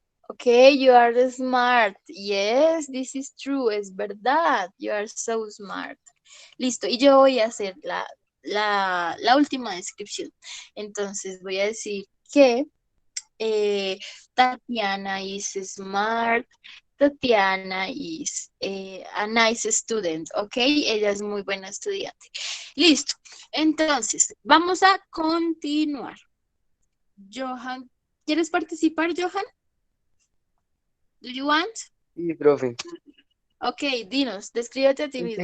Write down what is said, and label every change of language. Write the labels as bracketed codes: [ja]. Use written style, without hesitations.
[en] Okay, you are smart. Yes, this is true. [es] Es verdad. [en] You are so smart. [es] Listo. Y yo voy a hacer la última descripción. Entonces voy a decir que Tatiana [en] is smart. Tatiana is a nice student. [es] Ok, ella es muy buena estudiante. Listo. Entonces, vamos a continuar. Johan, ¿quieres participar, Johan? [en] Do you want? [es] Sí, profe. Ok, dinos, descríbete a ti mismo.